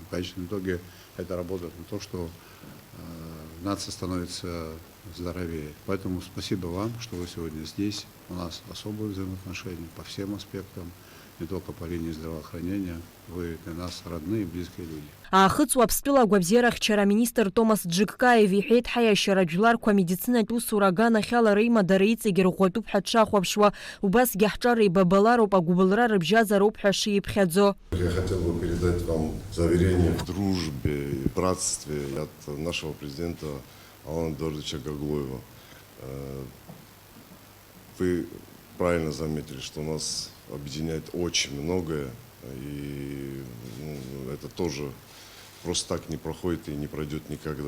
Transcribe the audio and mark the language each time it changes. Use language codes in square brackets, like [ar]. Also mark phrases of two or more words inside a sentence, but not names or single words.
[ru] В конечном итоге это работает на то, что нация становится здоровее. Поэтому спасибо вам, что вы сегодня здесь. У нас особые взаимоотношения по всем аспектам, не только по линии здравоохранения. Вы для нас родные и близкие люди. [ab] Аахыҵуа Аԥстәыла агәабзиарахьчара аминистр Томас Џыгкаев иҳәеит ҳаиашьара жәларқәа амедицинатә усура аганахьала реимадара иҵегьы рӷәӷәатәуп ҳәа дшахәаԥшуа, убасгьы ҳҿар еибабалароуп, агәыбылра рыбжьазароуп ҳәа шиԥхьаӡо. [ru] Я хотел бы передать вам заверение в дружбе и братстве от нашего президента Алана Эдуардовича Гаглоева. Вы правильно заметили, что нас объединяет очень многое, и это тоже просто так не проходит и не пройдет никогда.